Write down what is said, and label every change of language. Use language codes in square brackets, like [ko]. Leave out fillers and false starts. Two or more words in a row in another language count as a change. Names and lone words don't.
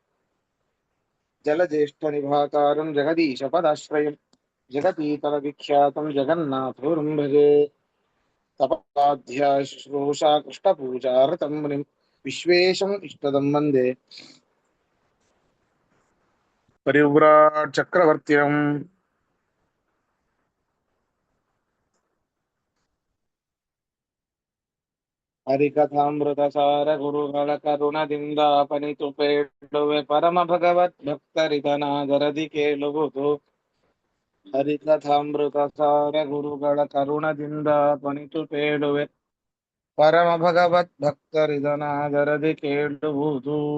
[sa] जलज्येष्ठनिभाकारं जगदीशपदाश्रयं जगतीतलविख्यातं जगन्नाथं भजे। तपस्वाध्याय शुश्रूषा कृष्णपूजार्तं मुनिं विश्वेशम् इष्टदं वन्दे परिव्राट् चक्रवर्तिनम्। [kn] ಹರಿಕಥಾಮೃತಸಾರ ಗುರುಗಳ ಕರುಣದಿಂದಾಪನಿತು ಪೇಳುವೆ ಪರಮ ಭಗವದ್ ಭಕ್ತರಿದನಾದರದಿ ಕೇಳುವುದು. ಹರಿಕಥಾಮೃತಸಾರ ಗುರುಗಳ ಕರುಣದಿಂದಾಪನಿತು ಪೇಳುವೆ ಪರಮ ಭಗವದ್ ಭಕ್ತರಿದನಾದರದಿ ಕೇಳುವುದು.